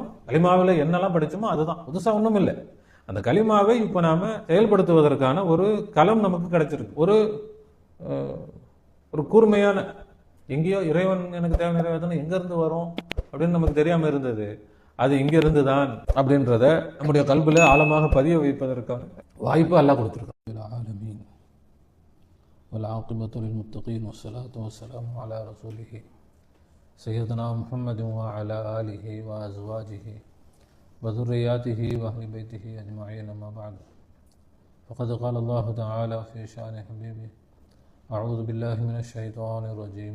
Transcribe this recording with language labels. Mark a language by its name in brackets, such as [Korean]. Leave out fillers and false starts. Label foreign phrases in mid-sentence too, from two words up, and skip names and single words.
[Tamil] கலிமாவில் என்னெல்லாம் படிச்சோமோ அதுதான், புதுசா ஒன்றும் இல்லை. அந்த கலிமாவை இப்போ நாம செயல்படுத்துவதற்கான ஒரு களம் நமக்கு கிடைச்சிருக்கு. ஒரு கூர்மையான, எங்கேயோ இறைவன் எனக்கு தேவை நிறைவேற்றணும் எங்க இருந்து வரும் அப்படின்னு நமக்கு தெரியாம இருந்தது. அது இங்கிருந்து தான் அப்படின்றத நம்முடைய கல்வில ஆழமாக பதிய வைப்பதற்கான வாய்ப்பு அல்லாஹ் கொடுத்திருக்கான். [Arabic] والعاقبة للمتقين والصلاة والسلام على رسوله سيدنا محمد وعلى آله وأزواجه وذرياته وأهل بيته أجمعين. أما بعد، فقد قال الله تعالى في شأن حبيبه: أعوذ بالله من الشيطان الرجيم.